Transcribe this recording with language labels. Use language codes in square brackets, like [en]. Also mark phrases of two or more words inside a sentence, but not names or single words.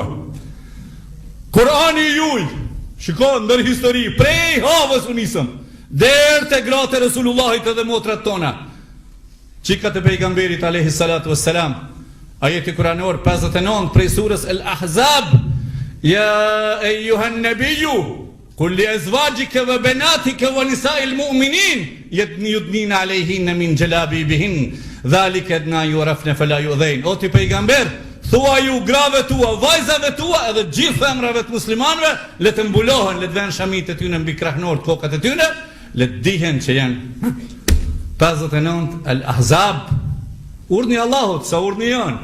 [sq] Kurani juj, shikon ndër histori, prej Havës u nisëm, deri te gratë e Resulullahit edhe motrat tona. Qikat e pejgamberit [ar] عليه الصلاة والسلام, [sq] ajeti kuranor 59 prej surës El Ahzab, [ar] يا أيها النبي قل لأزواجك وبناتك ونساء المؤمنين يدنين عليهن من جلابيبهن ذلك أدنى يعرفن فلا يؤذين. [sq] O ti pejgamber, thua ju grave tua, vajzave tua edhe gjithë femrave të muslimanëve, le të mbulohen, le të vënë shamit e tyne mbi krahnorët kokat e tyne, le të dihen që janë 59 Al-Ahzab, urdhni Allahut, sa urdhni janë.